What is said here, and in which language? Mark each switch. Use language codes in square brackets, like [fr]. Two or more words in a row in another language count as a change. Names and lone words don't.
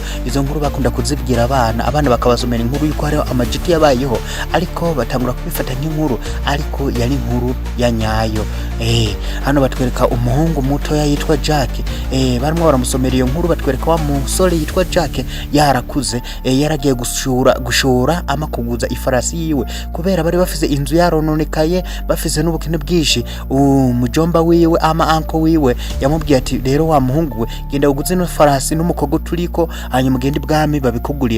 [rn] Izo nkuru bakunda kuzibwira abana bakabasomera inkuru yuko hariho amajitu yabayeho, ariko batangura kubifata nk'inkuru, ariko yari inkuru ya nyayo. Hano batwereka umuhungu muto yitwa Jack. Barimo baramusomera iyo nkuru, batwereka wa musore yitwa Jack yarakuze, yaragiye gushora ama kuguza ifarasi yiwe kubera bari bafise inzu yarononekaye, bafise n'ubukene bwishi. Umujomba wiwe ama anko wiwe yamubwiye ati rero wa muhungu we genda uguze no farasi n'umukogo turiko, hanyuma ugende ibwami babikugurira.